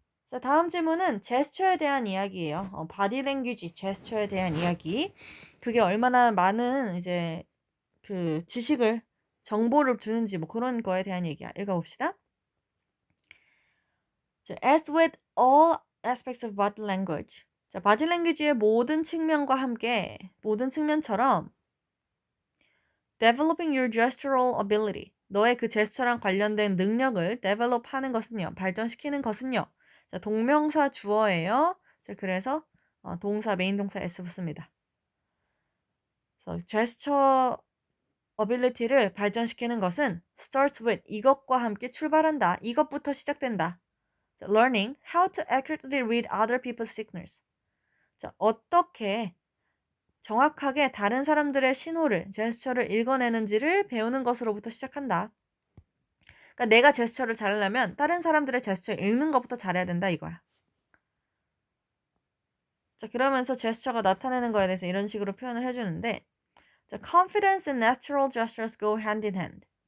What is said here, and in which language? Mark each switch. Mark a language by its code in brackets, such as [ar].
[ko] 자, 다음 질문은 제스처에 대한 이야기예요. 바디 랭귀지, 제스처에 대한 이야기. 그게 얼마나 많은 이제 그 지식을, 정보를 주는지 뭐 그런 거에 대한 얘기야. 읽어봅시다. [en] 자, as with all aspects of body language. [ko] 자, 바디 랭귀지의 모든 측면과 함께, 모든 측면처럼 [en] developing your gestural ability. [ko] 너의 그 제스처랑 관련된 능력을 develop 하는 것은요, 발전시키는 것은요. 자, 동명사 주어예요. 자, 그래서 동사, 메인 동사 s 붙습니다. 그래서 제스처 ability를 발전시키는 것은 [en] starts with, [ko] 이것과 함께 출발한다. 이것부터 시작된다. [en] 자, learning how to accurately read other people's signals. [ko] 자, 어떻게 정확하게 다른 사람들의 신호를, 제스처를 읽어내는지를 배우는 것으로부터 시작한다. 그러니까 내가 제스처를 잘하려면 다른 사람들의 제스처를 읽는 것부터 잘해야 된다 이거야. 자, 그러면서 제스처가 나타내는 거에 대해서 이런 식으로 표현을 해주는데, 자, [en] confidence and natural gestures go hand in hand.